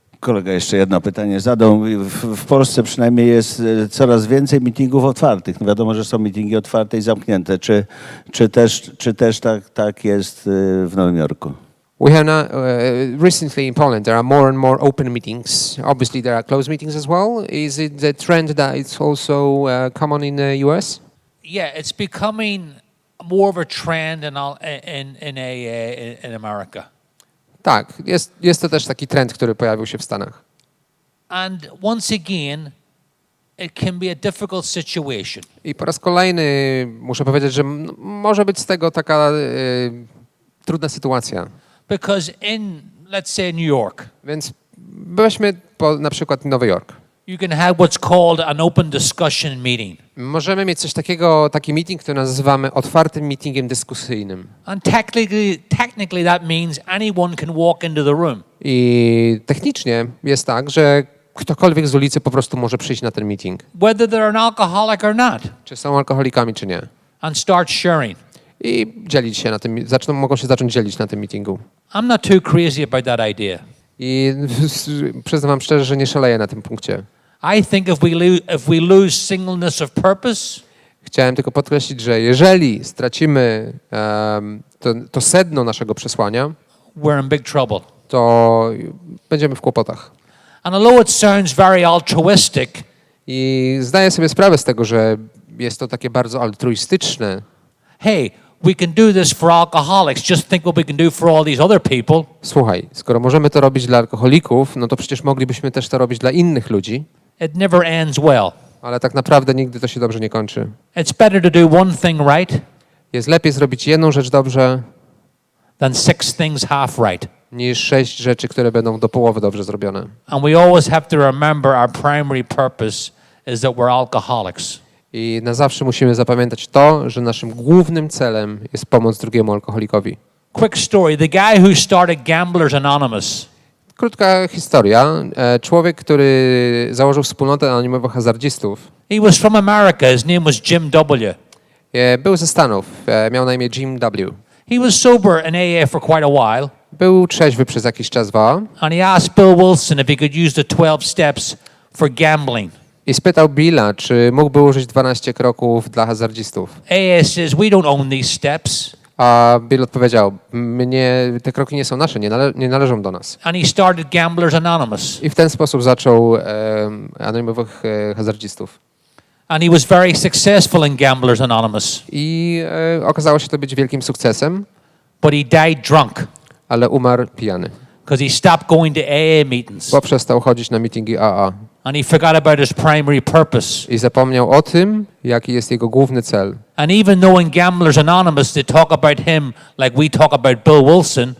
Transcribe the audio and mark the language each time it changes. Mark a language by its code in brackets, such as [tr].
[pl] Kolega jeszcze jedno pytanie zadał. W Polsce przynajmniej jest coraz więcej meetingów otwartych. No wiadomo, że są meetingi otwarte i zamknięte. Czy też tak jest w Nowym Jorku? [en] We have now, recently in Poland, there are more and more open meetings. Obviously, there are closed meetings as well. Is it the trend that it's also common in the US? Yeah, it's becoming more of a trend in America. [pl] Tak, jest to też taki trend, który pojawił się w Stanach. [en] And once again, it can be a difficult situation. [pl] I po raz kolejny muszę powiedzieć, że może być z tego taka trudna sytuacja. [en] Because let's say New York, [pl] Więc weźmy na przykład Nowy Jork. [en] you can have what's called an open discussion meeting. [pl] Możemy mieć coś takiego, taki meeting, który nazywamy otwartym meetingiem dyskusyjnym. [en] And technically that means anyone can walk into the room. [pl] I technicznie jest tak, że ktokolwiek z ulicy po prostu może przyjść na ten meeting. [en] Whether they're an alcoholic or not. [pl] Czy są alkoholikami, czy nie. [en] And start sharing. [pl] I dzielić się na tym, mogą się zacząć dzielić na tym meetingu. [en] I'm not too crazy about that idea. [pl] I przyznam wam szczerze, że nie szaleję na tym punkcie. [en] I think if we lose singleness of purpose, [pl] Chciałem tylko podkreślić, że jeżeli stracimy to sedno naszego przesłania, [en] we're in big trouble. [pl] to będziemy w kłopotach. [en] And although it sounds very altruistic, [pl] I zdaję sobie sprawę z tego, że jest to takie bardzo altruistyczne. [en] hey, we can do this for alcoholics. Just think what we can do for all these other people. [pl] Słuchaj, skoro możemy to robić dla alkoholików, no to przecież moglibyśmy też to robić dla innych ludzi, [en] It never ends well. [pl] ale tak naprawdę nigdy to się dobrze nie kończy. [en] It's better to do one thing right [pl] Jest lepiej zrobić jedną rzecz dobrze, [en] than 6 things half right. [pl] niż 6 rzeczy, które będą do połowy dobrze zrobione. [en] And we always have to remember our primary purpose is that we're alcoholics. [pl] I na zawsze musimy zapamiętać to, że naszym głównym celem jest pomoc drugiemu alkoholikowi. [en] Quick story. The guy who started Gamblers Anonymous, [pl] Krótka historia. Człowiek, który założył wspólnotę anonimowych hazardzistów, [en] he was from America. His name was Jim W. [pl] był ze Stanów. Miał na imię Jim W. [en] He was sober in AA for quite a while, [pl] Był trzeźwy przez jakiś czas w AA [en] and he asked Bill Wilson if he could use the 12 steps for gambling. [pl] i spytał Billa, czy mógłby użyć 12 kroków dla hazardzistów. [en] AA says, we don't own these steps. [pl] A Bill odpowiedział, te kroki nie są nasze, nie należą do nas. [en] And he started Gamblers Anonymous. [pl] I w ten sposób zaczął anonimowych hazardzistów. [en] And he was very successful in Gamblers Anonymous. [pl] I okazało się to być wielkim sukcesem, [en] But he died drunk [pl] ale umarł pijany, [en] because he stopped going to AA meetings. [pl] bo przestał chodzić na meetingi AA [en] And he forgot about his primary purpose. [pl] i zapomniał o tym, jaki jest jego główny cel. [en] And even though in Gamblers Anonymous they talk about him like we talk about Bill Wilson,